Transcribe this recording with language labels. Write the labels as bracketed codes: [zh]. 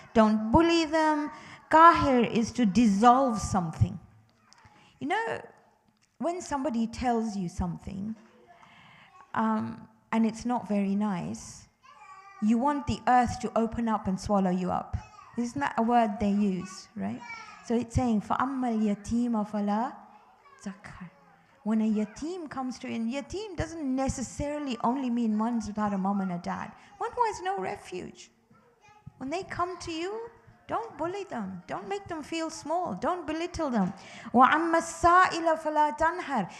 [en] Don't bully them. Kahir is to dissolve something. You know, when somebody tells you something, and it's not very nice, you want the earth to open up and swallow you up. Isn't that a word they use, right? So it's saying, [ar] فَأَمَّا الْيَتِيمَ فَلَا تَقْهَرْ. [en] When a yatim comes to you, and yatim doesn't necessarily only mean ones without a mom and a dad. One who has no refuge. When they come to you, don't bully them. Don't make them feel small. Don't belittle them. [ar] وَعَمَّ السَّائِلَ فَلَا تَنْهَرْ.